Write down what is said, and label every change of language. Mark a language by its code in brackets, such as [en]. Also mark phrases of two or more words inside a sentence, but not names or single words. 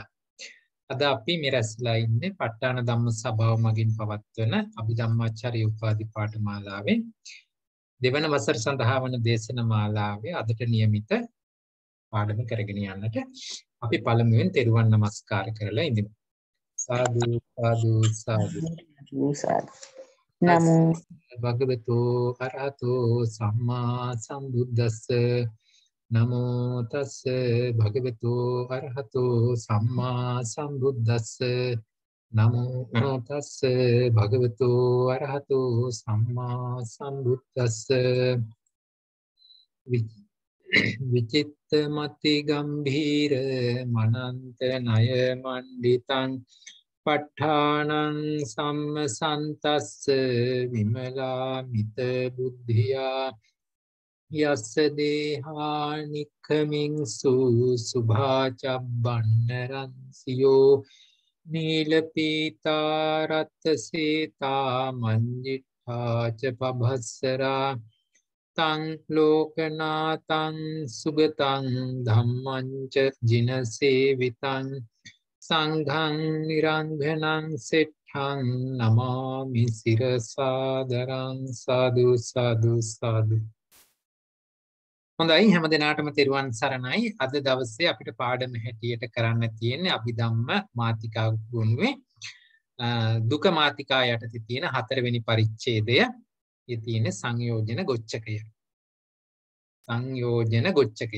[si] අද අපි මෙරැස්ලා ඉන්නේ ප ဋ ාණ ධම්ම සභාව මගින් පවත්වන අභිධම්මාචාර්ය උපාධි පාඨමාලාවේ දෙවන වසර සඳහා වන දේශන මාලාවේ අදට નિયમિત පාඩම කරගෙන යන්නට අපි පළමුවෙන් තෙරුවන් නමස්කාර කරලා ඉඳිමු. [pi] සාදු සාදු සාදු සාදු. නමෝ භගවතු අරහතෝ සම්මා සම්බුද්දස්ස නමෝ තස්ස භගවතු අරහතෝ සම්මා සම්බුද්දස්ස නමෝ තස්ස භගවතු අරහතෝ සම්මා සම්බුද්දස්ස විචිත්ත මති ගම්භීර මනන්ත ණය මණ්ඩිතං ප ဋ ාණං සම්මසන්තස්ස විමලා මිත බුද්ධියා යස්ස දේහානික්ඛමින්සු සුභාචබ්බන්නරන්සියෝ නීලපීතා රත්සේතා මංජිඨා ච පභස්සරා තං ලෝකනාතං සුගතං ධම්මං ච ජිනසේවිතං සංඝං නිරංඝනං සෙට්ඨං නමාමි සිරසාදරං සාදු සාදු සාදු. [si] හොඳයි, හැම දිනාටම තෙරුවන් සරණයි. අද දවසේ අපිට පාඩම හැටියට කරන්න තියෙන්නේ අභිධම්ම මාතිකා ගුණුවේ දුක මාතිකා යටතේ තියෙන 4 වෙනි පරිච්ඡේදය. ඒ තියෙන්නේ සංයෝජන ගොච්ඡකය. සංයෝජන ගොච්ඡකය.